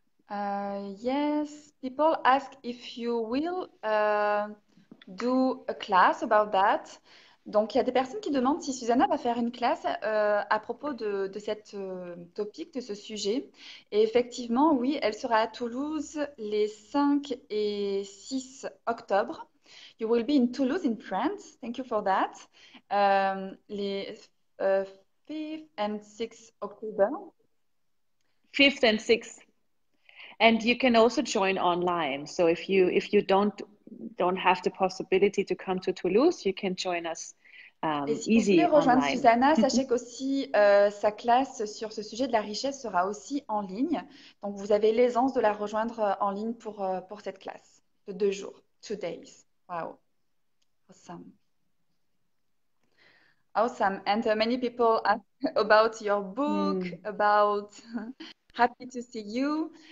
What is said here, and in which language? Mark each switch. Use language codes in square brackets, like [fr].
[en] Yes, people ask if you will do a class about that. [fr] Donc, il y a des personnes qui demandent si Susanna va faire une classe à propos de cette topic, de ce sujet. Et effectivement, oui, elle sera à Toulouse les 5 et 6 octobre. [en] You will be in Toulouse, in France. Thank you for that. Les 5th and 6th October. 5th and 6th. And you can also join online. So if you don't have the possibility to come to Toulouse, you can join us [fr] Et si vous voulez [en] easy [fr] rejoindre [en] online. [fr] Susanna, sachez qu'aussi sa classe sur ce sujet de la richesse sera aussi en ligne. Donc vous avez l'aisance de la rejoindre en ligne pour cette classe de 2 jours, 2 days. [en] Wow, awesome. Awesome. And many people ask about your book, about happy to see you.